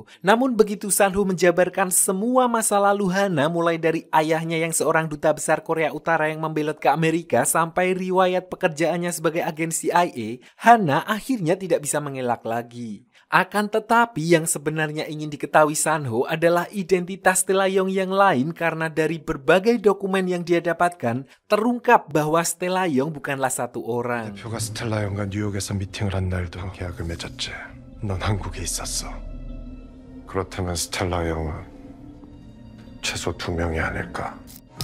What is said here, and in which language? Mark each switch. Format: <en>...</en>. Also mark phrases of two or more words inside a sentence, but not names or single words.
<id>Namun begitu Sanho menjabarkan semua masa lalu Hana, mulai dari ayahnya yang seorang duta besar Korea Utara yang membelot ke Amerika, sampai riwayat pekerjaannya sebagai agen CIA, Hana akhirnya tidak bisa mengelak lagi. Akan tetapi yang sebenarnya ingin diketahui Sanho adalah identitas Stella Young yang lain, karena dari berbagai dokumen yang dia dapatkan terungkap bahwa Stella Young bukanlah satu orang.</id> <ko>대표가 스텔라 영과 뉴욕에서 미팅을 한 날도 계약을 맺었지. 넌 한국에 있었어. 그렇다면 스텔라 영은 최소 2명이 아닐까.</ko>